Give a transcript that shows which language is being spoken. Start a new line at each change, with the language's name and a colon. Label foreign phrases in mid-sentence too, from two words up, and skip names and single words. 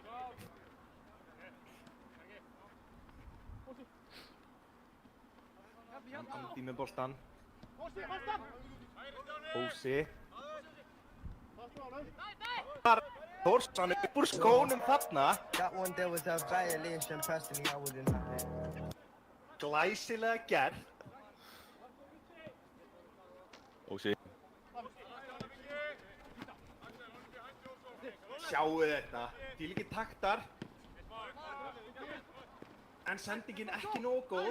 Icelandic: Andi með boltan. Hósi. Þórsson upp úr skónum þarna.
English: That one there was a violation personally, I wouldn't have it.
Icelandic: Glæsilega gert. Hósi. Sjáu þetta, þvílíkir taktar. En sendingin ekki nógu góð.